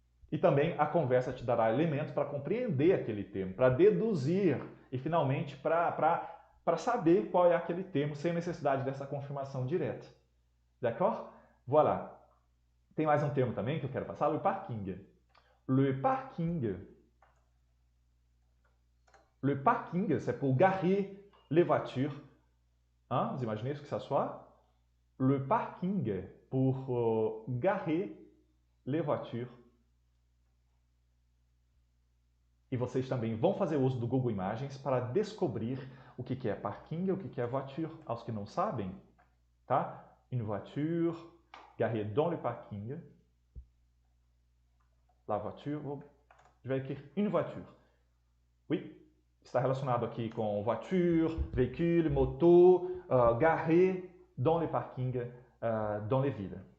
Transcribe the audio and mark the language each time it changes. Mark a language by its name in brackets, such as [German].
[Portuguese] E também a conversa te dará elementos para compreender aquele termo, para deduzir e finalmente para saber qual é aquele termo sem necessidade dessa confirmação direta. [French] D'accord? Voilà. [Portuguese] Tem mais um termo também que eu quero passar, le parking. [French] Le parking. Le parking, c'est pour garer les voitures. Hein? Vous imaginez ce que ça soit? Le parking, pour garer les voitures. [Portuguese] E vocês também vão fazer uso do Google Imagens para descobrir o que é parking e o que é voiture, aos que não sabem. Tá? [French] Une voiture garée dans le parking. La voiture, je vais écrire une voiture. Oui, [Portuguese] está relacionado aqui com [French] voiture, véhicule, moto, garé dans le parking, dans les villes.